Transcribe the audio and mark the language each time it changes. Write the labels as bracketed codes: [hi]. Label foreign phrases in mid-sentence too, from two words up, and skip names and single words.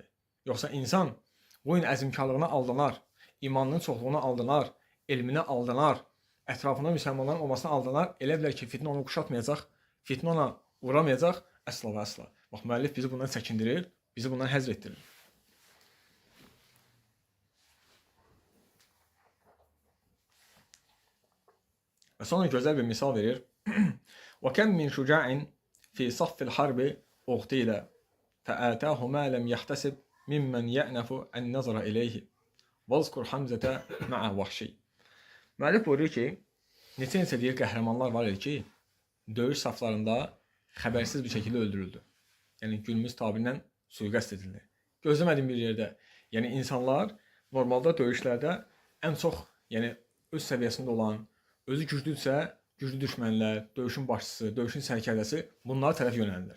[az] Yoxsa insan bu gün əzmkarlığına aldanar, imanının çoxluğuna aldanar, elminə aldanar, ətrafında müsəlmanların olmasına aldanar, elə bilər ki, fitnə onu quşatmayacaq, fitnə ona vuramayacaq, əsla və əsla. Bax, müəllif bizi bundan çəkindirir, bizi bundan həzr etdirir. Və sonra gözəl bir misal verir. [ar] وَكَمْ مِنْ شُجَاعٍ فِي صَفِّ الْحَرْبِ اُغْتِيلَ فَآتَاهُ مَا لَمْ يَحْتَسِبْ مِمَّنْ يَأْنَفُ أَنْ نَظَرَ إِلَيْهِ وَذْكُرْ حَمْزَةَ مَعَ وَحْشِي. [az] Müəllif buyurur ki, neçə deyir qəhrəmanlar var idi ki, döyüş saflarında xəbərsiz bir şəkildə öldürüldü. Yəni günümüz tabirlə suiqəst edildi. Gözləmədiyin bir yerdə. Yəni insanlar normalda döyüşlərdə ən çox, yəni öz səviyyəsində olan, özü güclüdürsə, güclü düşmənlər, döyüşün başçısı, döyüşün sərkərdəsi bunlara tərəf yönəlirlər.